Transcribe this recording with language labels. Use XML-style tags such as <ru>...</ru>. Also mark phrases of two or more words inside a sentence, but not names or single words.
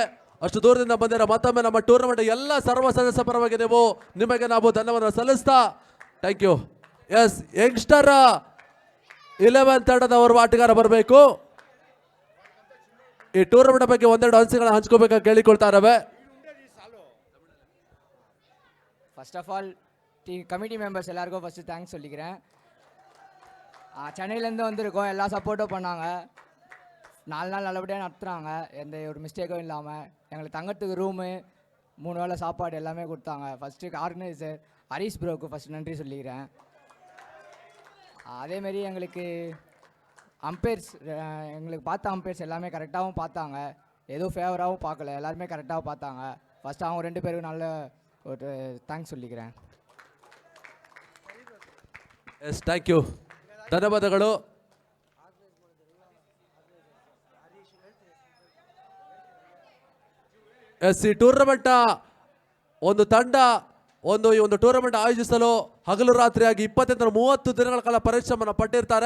<kn>ಅಷ್ಟು ದೂರದಿಂದ ಬಂದಿರೋ ಮತ್ತೊಮ್ಮೆ ನಮ್ಮ ಟೂರ್ನಮೆಂಟ್ ಎಲ್ಲ ಸರ್ವ ಸದಸ್ಯ ಪರವಾಗಿ ನಿಮಗೆ ನಾವು ಧನ್ಯವಾದ ಸಲ್ಲಿಸ್ತಾ</kn> <en>thank you.</en> <kn>ಎಸ್ ಯಂಗ್ಸ್ಟರ್ 11 ತಂಡದವರು ಆಟಗಾರ ಬರಬೇಕು. ಈ ಟೂರ್ನಮೆಂಟ್ ಬಗ್ಗೆ ಒಂದೆರಡು ಅನಿಸಿಕೆಗಳನ್ನ ಹಂಚ್ಕೋಬೇಕಾಗಿ ಕೇಳಿಕೊಳ್ತಾ ಇದ್ದೇವೆ.</kn> <en>first of all committee members</en> <ta>எல்லாருக்கும் ஃபஸ்ட்டு தேங்க்ஸ் சொல்லிக்கிறேன். சென்னையிலேருந்து வந்திருக்கோம், எல்லா சப்போர்ட்டும் பண்ணாங்க. 4 நாள் நல்லபடியாக நடத்துகிறாங்க, எந்த ஒரு மிஸ்டேக்கும் இல்லாமல். எங்களுக்கு தங்கறதுக்கு ரூமு 3 வேளை சாப்பாடு எல்லாமே கொடுத்தாங்க. ஃபஸ்ட்டு ஆர்கனைசர் ஹரிஷ் ப்ரோவுக்கு ஃபஸ்ட்டு நன்றி சொல்லிக்கிறேன். அதேமாரி எங்களுக்கு அம்பையர்ஸ், எங்களுக்கு பார்த்த அம்பையர்ஸ் எல்லாமே கரெக்டாகவும் பார்த்தாங்க. எதுவும் ஃபேவராகவும் பார்க்கல, எல்லாருமே கரெக்டாகவும் பார்த்தாங்க. ஃபஸ்ட்டு அவங்க 2 பேருக்கும் நல்ல ஒரு ಥ್ಯಾಂಕ್ಸ್ சொல்லிக்கிறேன்.</ta> <en>yes thank you ಧನ್ಯವಾದಗಳು.</en> <kn>ಎಸ್ ಈ ಟೂರ್ನಮೆಂಟ್ ಒಂದು ತಂಡ ಈ ಒಂದು ಟೂರ್ನಮೆಂಟ್ ಆಯೋಜಿಸಲು ಹಗಲು ರಾತ್ರಿಯಾಗಿ 20-30 ದಿನಗಳ ಕಾಲ ಪರಿಶ್ರಮವನ್ನು ಪಟ್ಟಿರ್ತಾರೆ.</kn>